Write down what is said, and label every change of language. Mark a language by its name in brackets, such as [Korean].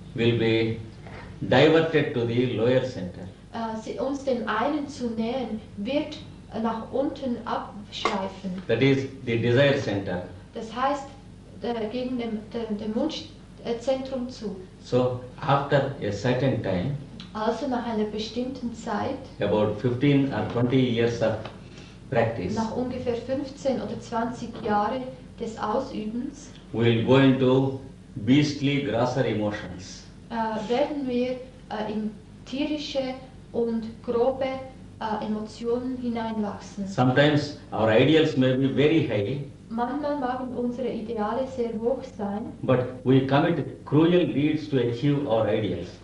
[English] will be diverted to the lower center. [German] Uns dem einen zu nähern, wird nach unten abschweifen. [English] That is the desire center. [German] Das heißt, gegen dem Wunschzentrum zu. [English] So after a certain time, [German] Also nach einer bestimmten Zeit, [English] about 15 or 20 years of practice, [German] nach ungefähr 15 oder 20 Jahre des Ausübens, [English] we will go into beastly, grosser emotions. [German] werden wir in tierische und grobe Emotionen hineinwachsen. [English] Sometimes our ideals may be very high, [German] Manchmal mögen unsere Ideale sehr hoch sein, [English] but we commit cruel deeds to achieve our ideals.